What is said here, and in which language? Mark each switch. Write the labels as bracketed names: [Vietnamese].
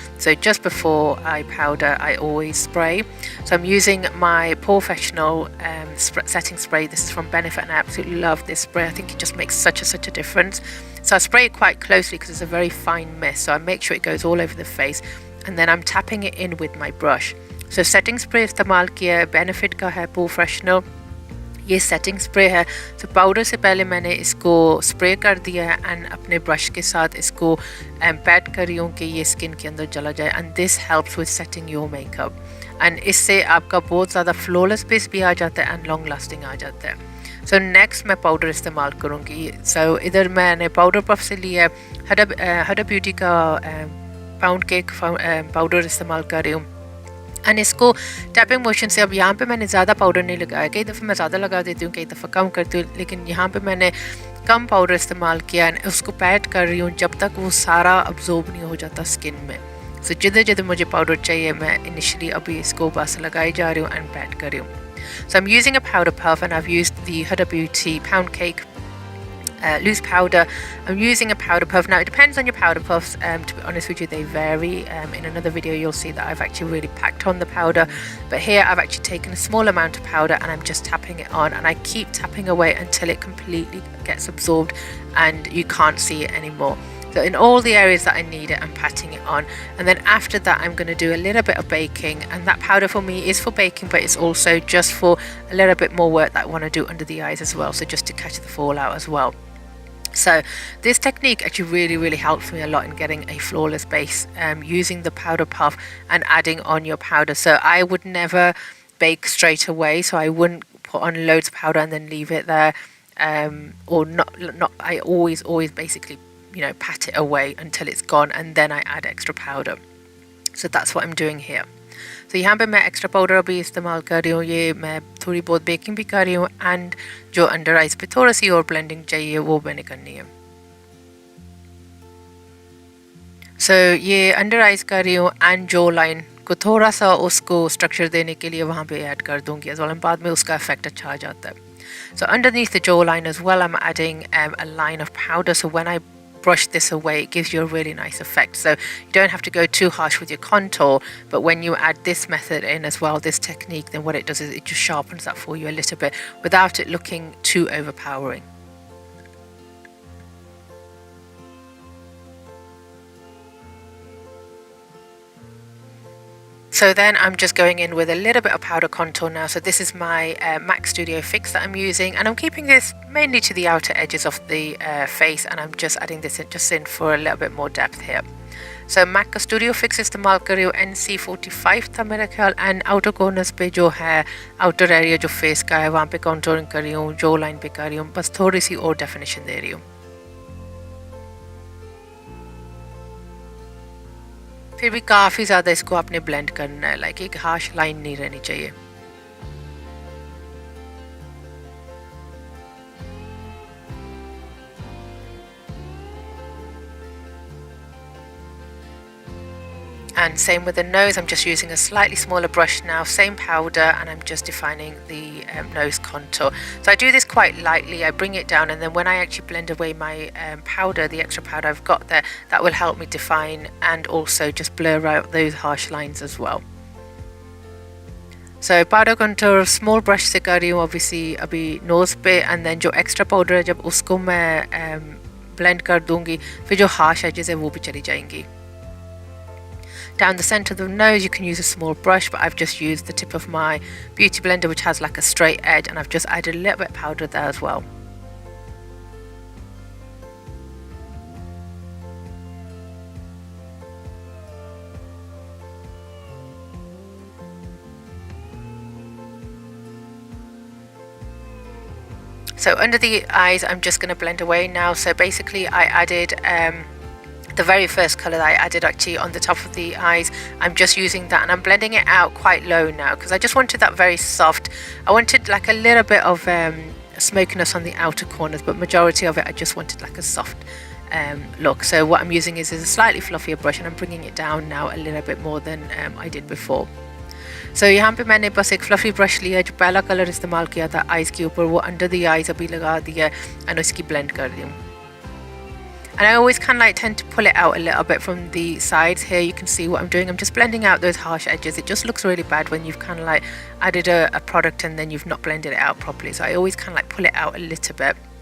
[English] So just before I powder, I always spray. So I'm using my Professional setting spray. This is from Benefit and I absolutely love this spray. I think it just makes such a difference. So I spray it quite closely because it's a very fine mist, so I make sure it goes all over the face, and then I'm tapping it in with my brush. [Hindi] So setting spray इस्तेमाल किया है, benefit का है professional, ये setting spray है। तो powder से पहले मैंने इसको स्प्रे कर दिया है एंड अपने ब्रश के साथ इसको पैट कर रही हूँ कि ये स्किन के अंदर चला जाए, [English] and this helps with setting your makeup, [Hindi] and इससे आपका बहुत ज़्यादा फ्लॉलेस बेस भी आ जाता है एंड लॉन्ग लास्टिंग आ जाता है। सो नेक्स्ट मैं पाउडर इस्तेमाल करूँगी। सो इधर मैंने पाउडर पफ से लिया है, हडा ब्यूटी का पाउंड केक पाउडर इस्तेमाल कर रही हूँ, एंड इसको टैपिंग मोशन से, अब यहाँ पे मैंने ज़्यादा पाउडर नहीं लगाया, कई दफ़ा मैं ज़्यादा लगा देती हूँ, कई दफ़ा कम करती हूँ, लेकिन यहाँ पे मैंने कम पाउडर इस्तेमाल किया एंड उसको पैट कर रही हूँ जब तक वो सारा अब्जॉर्ब नहीं हो जाता स्किन में। सो जिधर जिधर मुझे पाउडर चाहिए मैं इनिशियली अभी इसको बस लगाई जा रही हूँ एंड पैट कर रही हूँ। [English] So I'm using a powder puff and I've used the Huda Beauty Pound Cake loose powder. I'm using a powder puff. Now it depends on your powder puffs, to be honest with you they vary. In another video you'll see that I've actually really packed on the powder, but here I've actually taken a small amount of powder and I'm just tapping it on, and I keep tapping away until it completely gets absorbed and you can't see it anymore. So in all the areas that I need it, I'm patting it on, and then after that I'm going to do a little bit of baking, and that powder for me is for baking, but it's also just for a little bit more work that I want to do under the eyes as well, so just to catch the fallout as well. So this technique actually really helps me a lot in getting a flawless base, using the powder puff and adding on your powder. So I would never bake straight away, so I wouldn't put on loads of powder and then leave it there, or not I always basically, you know, pat it away until it's gone and then I add extra powder. So that's what I'm doing here. [Hindi] तो यहाँ पे मैं extra powder अभी इस्तेमाल कर रही हूँ, ये मैं थोड़ी बहुत बेकिंग भी कर रही हूँ, एंड जो अंडर आइज पे थोड़ा सी और ब्लेंडिंग चाहिए वो मैंने करनी है। सो ये अंडर आइज कर रही हूँ एंड जो लाइन को थोड़ा सा उसको स्ट्रक्चर देने के लिए वहाँ पे ऐड कर दूँगी, एज वेल बाद में उसका इफेक्ट अच्छा आ जाता है। [English] So underneath the jawline as well I'm adding a line of powder, so when I brush this away it gives you a really nice effect. So you don't have to go too harsh with your contour, but when you add this method in as well, this technique, then what it does is it just sharpens that for you a little bit without it looking too overpowering. So then I'm just going in with a little bit of powder contour now. So this is my MAC Studio Fix that I'm using, and I'm keeping this mainly to the outer edges of the face, and I'm just adding this in for a little bit more depth here. [Hindi] So MAC का Studio Fix इस्तेमाल कर रही हूँ, NC45 था मेरा ख्याल, and outer corners पे जो है आउटर एरिया जो फेस का है वहाँ पे कॉन्टोरिंग कर रही हूँ, जो लाइन पे कर रही हूँ, बस थोड़ी सी और डेफिनेशन दे रही हूँ। फिर भी काफ़ी ज़्यादा इसको आपने ब्लेंड करना है, लाइक एक हार्श लाइन नहीं रहनी चाहिए। [English] And same with the nose, I'm just using a slightly smaller brush now, same powder, and I'm just defining the nose contour. So I do this quite lightly, I bring it down, and then when I actually blend away my powder, the extra powder I've got there, that will help me define and also just blur out those harsh lines as well. [Hindi] So powder contour small brush से कर रही हूँ obviously अभी nose पे, and then जो extra powder है जब उसको मैं blend कर दूँगी, फिर जो harsh edges है वो भी चली जाएंगी। [English] Down the center of the nose you can use a small brush, but I've just used the tip of my beauty blender which has like a straight edge, and I've just added a little bit of powder there as well. So under the eyes I'm just going to blend away now. So basically I added the very first colour that I added actually on the top of the eyes. I'm just using that and I'm blending it out quite low now because I just wanted that very soft. I wanted like a little bit of smokiness on the outer corners, but majority of it I just wanted like a soft look. So what I'm using is a slightly fluffier brush, and I'm bringing it down now a little bit more than I did before. [Hindi] So यहाँ पे मैंने बस एक fluffy brush लिया, जो पहला colour इस्तेमाल किया था आइज़ के ऊपर, वो [English] under the eyes [Hindi] अभी लगा दिया and इसकी ब्लेंड कर रही हूँ. [English] And I always kind of like tend to pull it out a little bit from the sides. Here you can see what I'm doing. I'm just blending out those harsh edges. It just looks really bad when you've kind of like added a product and then you've not blended it out properly. So I always kind of like pull it out a little bit.